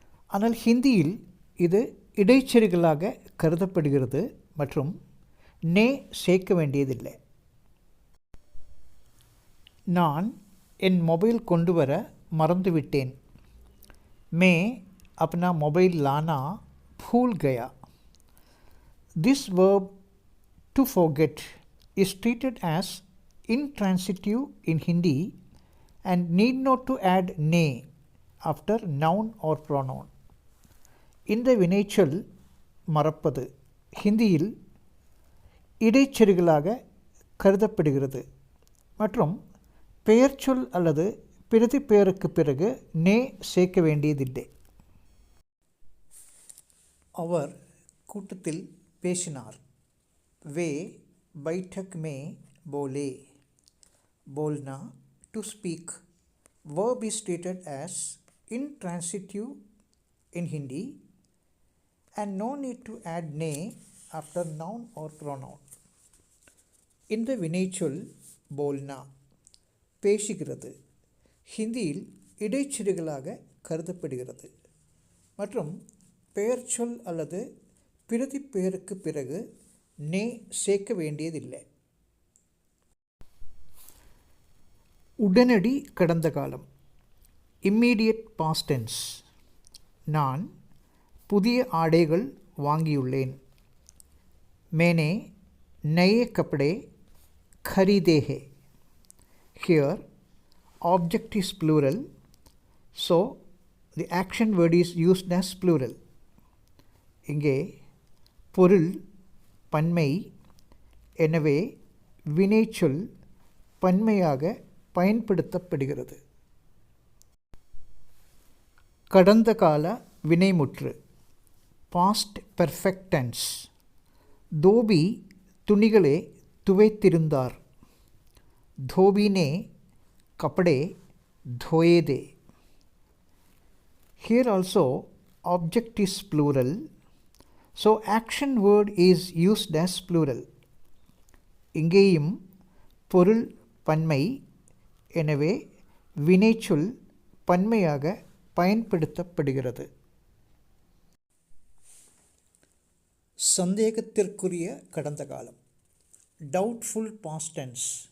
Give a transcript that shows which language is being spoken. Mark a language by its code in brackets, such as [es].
[ta] ஆனால் ஹிந்தியில் இது இடைச்செருகலாக கருதப்படுகிறது மற்றும் நே சேர்க்க வேண்டியதில்லை. நான் என் மொபைல் கொண்டு வர மறந்துவிட்டேன். [hi] மே अपना मोबाइल लाना भूल गया. [en] This verb to forget is treated as intransitive in Hindi and need not to add ne after noun or pronoun. [ta] இந்த வினைச்சொல் மறப்பது ஹிந்தியில் இடைச்செருகலாக கருதப்படுகிறது மற்றும் பெயர்ச்சொல் அல்லது பிரதி பெயருக்கு பிறகு நே சேர்க்க வேண்டியதில்லை. அவர் கூட்டத்தில் பேசினார். [hi] वे बैठक में बोले. [ta] बोलना to speak. Verb is treated as intransitive in Hindi and no need to add ne after noun or pronoun. இந்த வினைச்சொல் போல்னா பேசுகிறது ஹிந்தியில் இடைச்செருகலாக கருதப்படுகிறது மற்றும் பெயர்ச்சொல் அல்லது பிரதி பெயருக்கு பிறகு நே சேர்க்க வேண்டியதில்லை. உடனடி கடந்த காலம் இம்மீடியட் பாஸ்ட் டென்ஸ். நான் புதிய ஆடைகள் வாங்கியுள்ளேன். [hi] मैंने नए कपड़े खरीदे हैं. [en] Here object is plural, so the action word is used as plural. [ta] இங்கே பொருள் பன்மை, எனவே வினைச்சொல் பன்மையாக பயன்படுத்தப்படுகிறது. கடந்த கால வினைமுற்று பாஸ்ட் பெர்ஃபெக்ட் டென்ஸ். தோபி துணிகளை துவைத்திருந்தார். [hi] धोबी ने कपड़े धोए दे. [en] Here also object is plural, so action word is used as plural. [ta] இங்கேயும் பொருள் பன்மை, எனவே வினைச்சொல் பன்மையாக பயன்படுத்தப்படுகிறது. சந்தேகத்திற்குரிய கடந்த காலம் டவுட்ஃபுல் பாஸ்ட் டென்ஸ்.